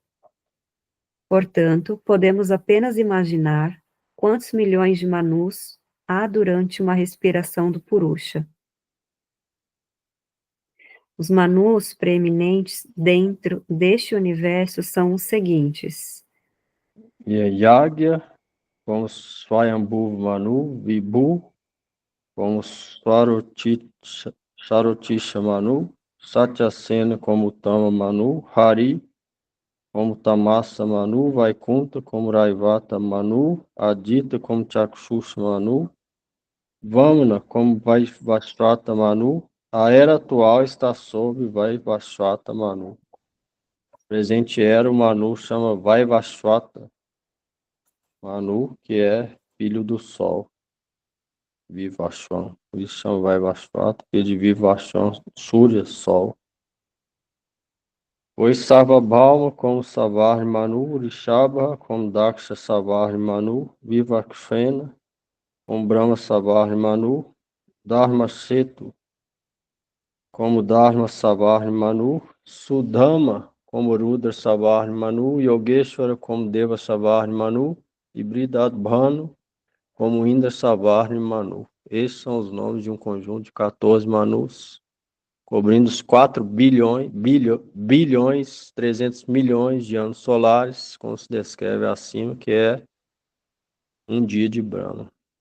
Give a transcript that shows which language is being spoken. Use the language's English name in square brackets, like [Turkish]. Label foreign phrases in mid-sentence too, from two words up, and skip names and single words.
[Portuguese] Portanto, podemos apenas imaginar quantos milhões de Manus há durante uma respiração do Purusha. Os Manus preeminentes dentro deste universo são os seguintes: Yagya, como Swayambhu Manu, Vibhu, como Sarotisha Manu, Satyasena como Tama Manu, Hari como Tamasa Manu, Vaikunta como Raivata Manu, Adita como Chakshusha Manu, Vamana, como Vaivashvata Manu, a era atual está sob Vaivashvata Manu. Presente era o Manu chama Vaivashvata Manu, que é filho do Sol, Vivashvan. Por isso chama Vaivashvata, filho de Vivashvan, Surya, Sol. Pois Sarvabhauma como Savar Manu, Rishabha como Daksha Savar Manu, Vivakshena como Brahma Savar Manu, Dharma Setu como Dharma Savar Manu, Sudama como Rudra Savar Manu, Yogeshwara como Deva Savar Manu, e Bridadbhanu como Indra Savar Manu. Esses são os nomes de um conjunto de 14 Manus, cobrindo os 4 bilhões, 300 milhões de anos solares, como se descreve acima, que é um dia de Brahma.